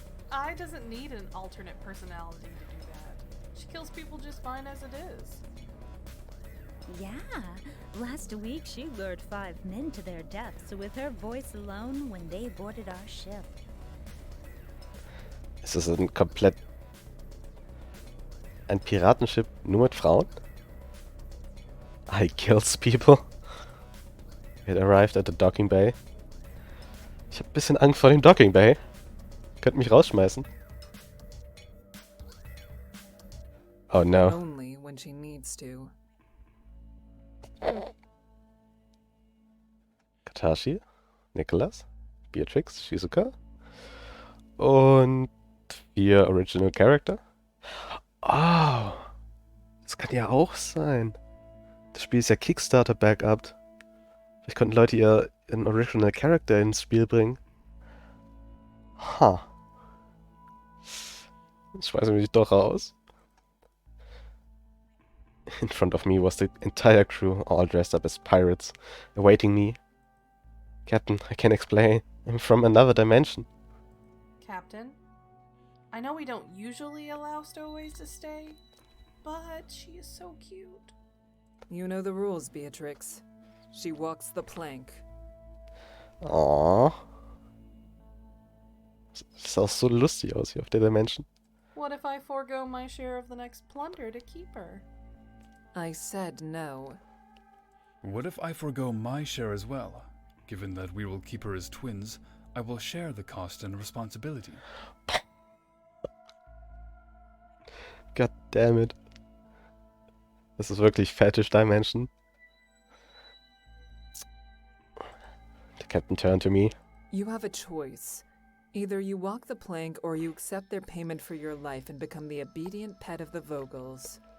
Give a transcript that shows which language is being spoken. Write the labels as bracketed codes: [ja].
[en] I doesn't need an alternate personality to do that. She kills people just fine as it is. Yeah. Last week she lured 5 men to their deaths with her voice alone when they boarded our ship. [de] Ist das ein Piratenschiff nur mit Frauen? [en] I kills people. It arrived at the docking bay. [de] Ich hab ein bisschen Angst vor dem Docking Bay. Könnt mich rausschmeißen. [en] Oh no. Only when she needs to. [de] Katashi, Nicholas, Beatrix, Shizuka und 4 Original Character. Oh, das kann ja auch sein. Das Spiel ist ja Kickstarter-Backup. Vielleicht konnten Leute ihren Original Character ins Spiel bringen. Ha. Jetzt schmeißen wir mich doch raus. [en] In front of me was the entire crew, all dressed up as pirates, awaiting me. Captain, I can't explain. I'm from another dimension. Captain, I know we don't usually allow stowaways to stay, but she is so cute. You know the rules, Beatrix. She walks the plank. Aww. [de] Sah so lustig aus hier auf der Dimension. [en] What if I forego my share of the next plunder to keep her? I said no. What if I forego my share as well? Given that we will keep her as twins, I will share the cost and responsibility. God damn it. [de] Das ist wirklich Fetish Dimension. [en] The captain turned to me. You have a choice. Either you walk the plank or you accept their payment for your life and become the obedient pet of the Vogels.